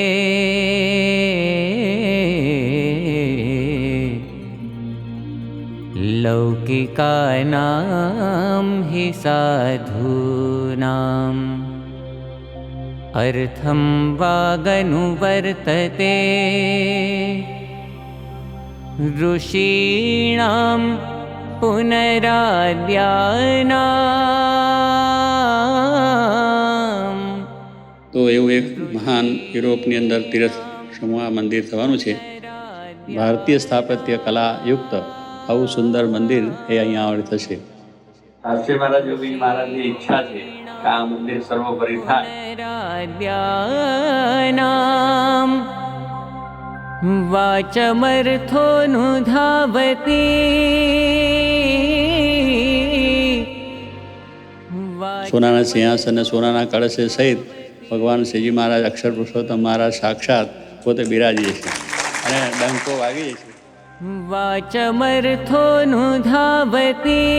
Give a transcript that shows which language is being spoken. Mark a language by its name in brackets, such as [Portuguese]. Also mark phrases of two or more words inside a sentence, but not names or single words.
[Sanskrit] लौकिकानां हि साधूनाम् अर्थं वागनुवर्तते ऋषीणां पुनराद्यानाम्. [Gujarati] તો એવું એક મહાન યુરોપની અંદર તીર્થ સમૂહ મંદિર થવાનું છે. ભારતીય સ્થાપત્ય કલા યુક્ત આવું સુંદર મંદિર એ અહીંયા આગળ થશે. આશ્રય મહારાજ યોગી મહારાજની ઈચ્છા છે કે આ મંદિર સર્વોપરી થાય. [Sanskrit] पुनराद्यानाम् वाचमर्थोऽनुधावति. [Gujarati] સોનાના સિંહાસન અને સોનાના કળશ સહિત ભગવાન શ્રીજી મહારાજ અક્ષર પુરુષોત્તમ મહારાજ સાક્ષાત પોતે બિરાજીએ છે અને ડંકો વાગીએ છે. [Sanskrit] वाचमर्थोऽनुधावति.